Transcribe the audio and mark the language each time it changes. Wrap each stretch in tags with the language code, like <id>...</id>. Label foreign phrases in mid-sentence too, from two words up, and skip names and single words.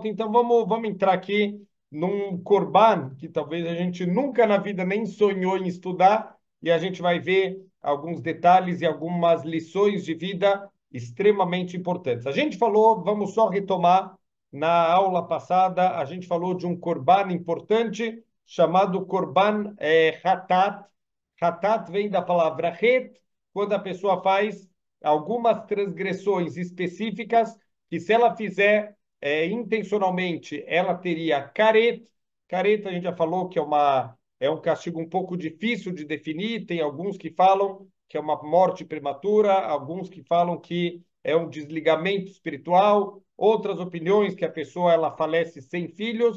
<pt>Então vamos entrar aqui num korban que talvez a gente nunca na vida nem sonhou em estudar, e a gente vai ver alguns detalhes e algumas lições de vida extremamente importantes. A gente falou, vamos só retomar na aula passada, a gente falou de um korban importante chamado</pt> <he>korban hatat.</he> <pt>Hatat vem da palavra het, quando a pessoa faz algumas transgressões específicas, que se ela fizer intencionalmente, ela teria karet. Karet, a gente já falou que é um castigo um pouco difícil de definir, tem alguns que falam que é uma morte prematura, alguns que falam que é um desligamento espiritual, outras opiniões que a pessoa ela falece sem filhos.</pt>